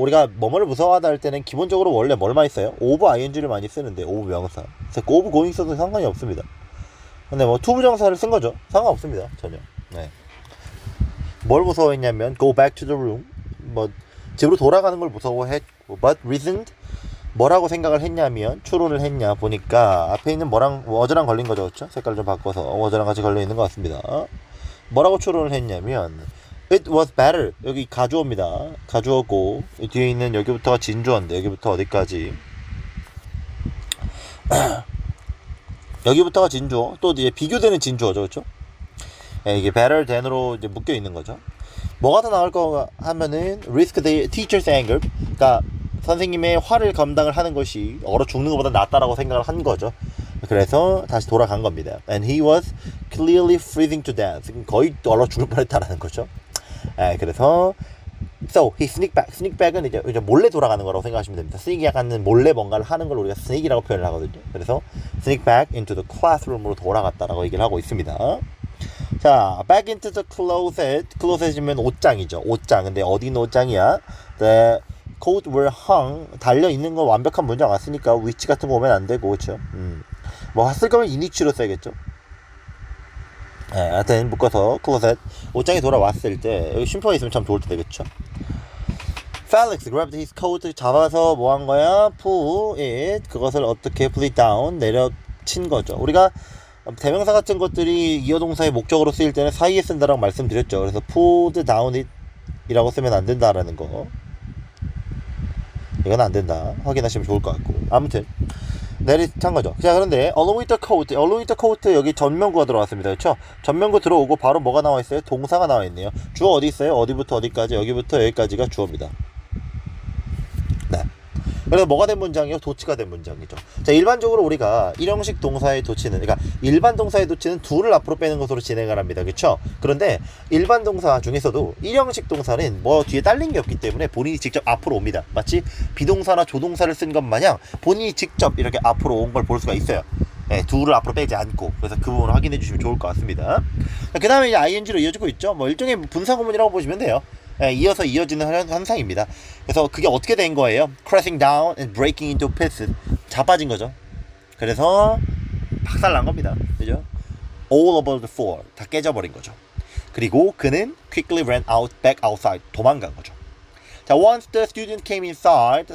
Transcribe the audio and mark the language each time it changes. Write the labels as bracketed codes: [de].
[ko] 우리가 뭐뭐를 무서워하다 할 때는 기본적으로 원래 뭘 많이 써요? of ing를 많이 쓰는데 of 명사. 그래서 of going 써도 상관이 없습니다. 근데 to 부정사를 쓴 거죠. 상관없습니다, 전혀. 네. 뭘 무서워했냐면 [en] go back to the room. [ko] 집으로 돌아가는 걸 무서워했고, [en] but reasoned [ko] 뭐라고 생각을 했냐면 추론을 했냐 보니까 앞에 있는 워즈랑 걸린 거죠, 그렇죠? 색깔 좀 바꿔서 워즈랑 같이 걸려 있는 것 같습니다. 뭐라고 추론을 했냐면 [en] it was better. [ko] 여기 가주어입니다. 가주어고 뒤에 있는 여기부터가 진주어인데 여기부터 어디까지? 여기부터가 진주어. 또 이제 비교되는 진주어죠, 그렇죠? 네, 이게 better than으로 이제 묶여 있는 거죠. 뭐가 더 나을 거 하면은 [en] risk the teacher's anger. [ko] 그러니까 선생님의 화를 감당을 하는 것이 얼어 죽는 것보다 낫다라고 생각을 한 거죠. 그래서 다시 돌아간 겁니다. [en] And he was clearly freezing to death. [ko] 거의 얼어 죽을 뻔했다라는 거죠. 그래서 [en] so he sneaked back. [ko] sneak back은 이제 몰래 돌아가는 거라고 생각하시면 됩니다. sneak이 약간 몰래 뭔가를 하는 걸 우리가 sneak이라고 표현을 하거든요. 그래서 [en] sneak back into the classroom [ko] 으로 돌아갔다라고 얘기를 하고 있습니다. [en] 자, back into the closet. closet이면 [ko] 옷장이죠. 옷장. 근데 어디 있는 옷장이야? [en] The coat were hung. [ko] 달려 있는 건 완벽한 문장 왔으니까 위치 같은 거 오면 안 되고, 그렇죠? 쓸 거면 이니치로 써야겠죠. 하여튼 묶어서 closet. 옷장에 돌아왔을 때 여기 쉼표가 있으면 참 좋을 텐데, 그렇죠? [en] Felix grabbed his coat. [ko] 잡아서 뭐 한 거야? [en] Pull it. [ko] 그것을 어떻게 [en] pull it down? [ko] 내려친 거죠. 우리가 대명사 같은 것들이 이어동사의 목적으로 쓰일 때는 사이에 쓴다라고 말씀드렸죠. 그래서 [en] pulled down it [ko] 이라고 쓰면 안 된다라는 거. 이건 안 된다. 확인하시면 좋을 것 같고. 아무튼 내리찬 거죠. [en] 자, 그런데 along with the coat. along with the coat [ko] 여기 전면구가 들어왔습니다. 그렇죠? 전면구 들어오고 바로 뭐가 나와 있어요? 동사가 나와 있네요. 주어 어디 있어요? 어디부터 어디까지? 여기부터 여기까지가 주어입니다. 네. 그래서 뭐가 된 문장이요? 도치가 된 문장이죠. 자, 일반적으로 우리가 일형식 동사의 도치는, 그러니까 일반 동사의 도치는 do를 앞으로 빼는 것으로 진행을 합니다. 그렇죠? 그런데 일반 동사 중에서도 일형식 동사는 뒤에 딸린 게 없기 때문에 본인이 직접 앞으로 옵니다. 마치 비동사나 조동사를 쓴 것 마냥 본인이 직접 이렇게 앞으로 온 걸 볼 수가 있어요. 네, do를 앞으로 빼지 않고. 그래서 그 부분을 확인해 주시면 좋을 것 같습니다. 그 다음에 이제 ing로 이어지고 있죠. 일종의 분사구문이라고 보시면 돼요. 이어서 이어지는 현상입니다. 그래서 그게 어떻게 된 거예요? [en] Crashing down and breaking into pieces. [ko] 자빠진 거죠. 그래서 박살난 겁니다. 그죠? [en] All over the floor. [ko] 다 깨져버린 거죠. 그리고 그는 [en] quickly ran back outside. [ko] 도망간 거죠. [en] 자, once the student came inside.